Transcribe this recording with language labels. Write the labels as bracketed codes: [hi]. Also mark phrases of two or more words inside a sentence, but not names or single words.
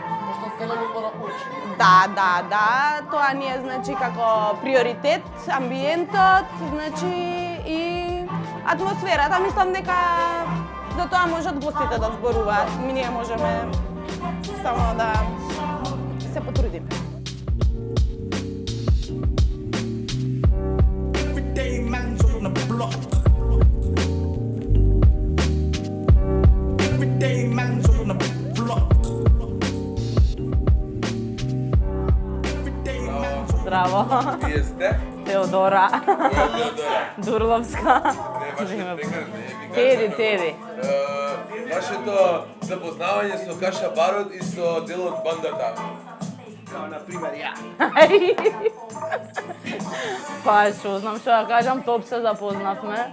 [mk] Да, тоа ни е, значи, како приоритет, амбиентот, значи, и атмосферата. Мислам дека за тоа можат гостите да зборуваат. Ние можеме само да се потрудиме. [en] Everyday man's on the block. Everyday man's on the block. Everyday man's on [mk] Здраво, Вие сте? Теодора Теодора. Дурловска. Не, вашето текар не Теди, Теди. Вашето запознавање со Каша Барот и со дел од бандата. Па што знам што да кажам, топ се запознавме.